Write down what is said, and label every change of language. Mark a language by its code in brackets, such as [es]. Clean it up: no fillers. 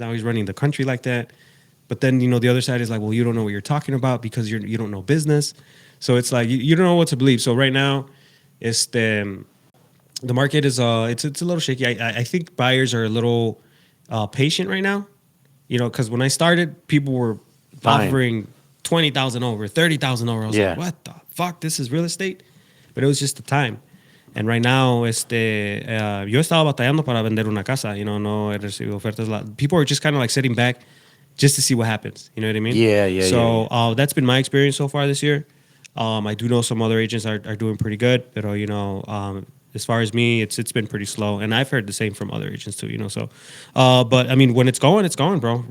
[en] Now he's running the country like that. But then, the other side is like, well, you don't know what you're talking about because you don't know business. So it's like, you don't know what to believe. So right now, Este, the market is it's a little shaky. I think buyers are a little patient right now. You know, because when I started, people were Buying. offering 20,000 over, 30,000 over. I was Yeah. like, what the fuck? This is real estate. But it was just the time. And right now, [es] yo estaba batallando para vender una casa. [en] You know, [es] no he recibido ofertas. [en] People are just kind of like sitting back just to see what happens. You know what I mean? Yeah. So that's been my experience so far this year. I do know some other agents are doing pretty good, but you know, as far as me, it's been pretty slow, and I've heard the same from other agents too. You know, so, but I mean, when it's going, bro.